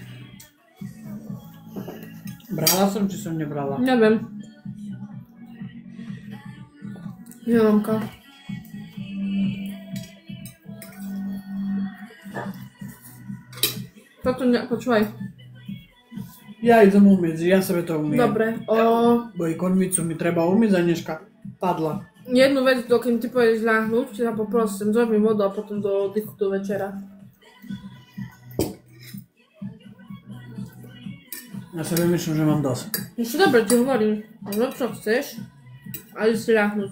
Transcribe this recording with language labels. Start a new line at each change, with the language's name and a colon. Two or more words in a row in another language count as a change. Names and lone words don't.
Slovak: Brala som, či som nebrala? Neviem. Jelenka. Toto počúvaj. Ja idem umyť, ja sebe to umiem. Dobre. Bo i konvicu mi treba umyť, a dneška padla. Jednu vec, dokým ty pôjdeš ľahnuť, ťa poprosím, zrob mi vodu a potom do dychu do večera. Ja sebe myslím, že mám dosť. Ešte dobre ti hovorím, rob čo chceš, a ísť si ľahnuť.